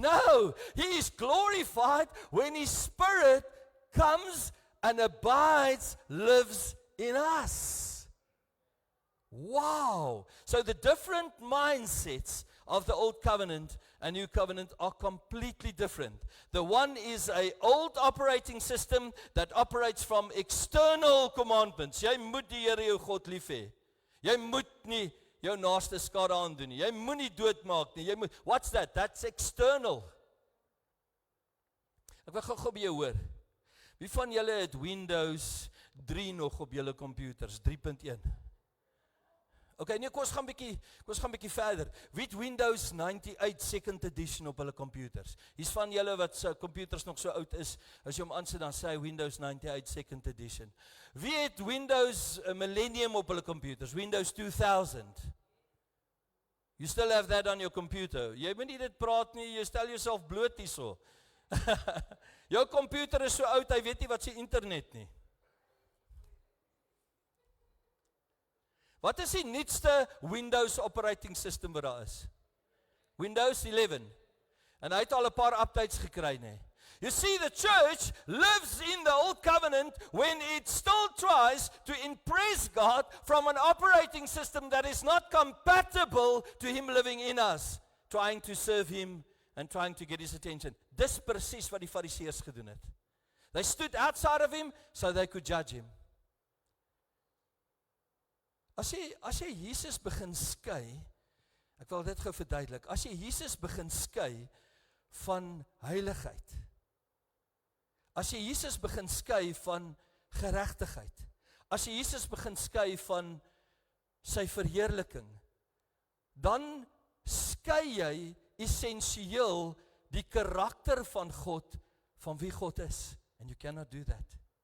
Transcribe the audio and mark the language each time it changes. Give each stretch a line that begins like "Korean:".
English: No, He is glorified when His Spirit comes and abides, lives in us. Wow. So the different mindsets of the old covenant and new covenant are completely different. The one is an old operating system that operates from external commandments.
Afrikaans: Jy moet die Here jou God lief hê. Jy moet nie jou naaste skade aandoen nie. Jy moenie doodmaak nie. Jy moet,
English: what's that? That's external.
Afrikaans: Ek wil gou by jou hoor. Wie van julle het Windows 3 nog op julle computers? 3.1. Okay, nee, kom ons gaan bietjie verder. Wie het Windows 98 second edition op hulle computers? Hier's van julle wat se computers nog so oud is, as jy hom aansit dan sê hy Windows 98 second edition. Wie het Windows Millennium op hulle computers? Windows 2000.
English: You still have that on your computer.
Afrikaans: Jy moet nie dit praat nie, jy stel jouself bloot hierso. Jou computer is so oud, hy weet nie wat se internet nie. Wat is die nuutste Windows operating system wat daar is? Windows 11. En hy het al 'n paar updates gekry, nee.
English: You see, the church lives in the old covenant when it still tries to impress God from an operating system that is not compatible to Him living in us, trying to serve Him and trying to get His attention.
Afrikaans: Dis presies wat die Fariseërs gedoen het.
English: They stood outside of Him so they could judge Him.
Afrikaans: As jy Jesus begin skei, ek wil dit gou verduidelik, as jy Jesus begin skei van heiligheid, as jy Jesus begin skei van geregtigheid, as jy Jesus begin skei van sy verheerliking, dan skei jy essensieel die karakter van God, van wie God is,
English: and you cannot do that.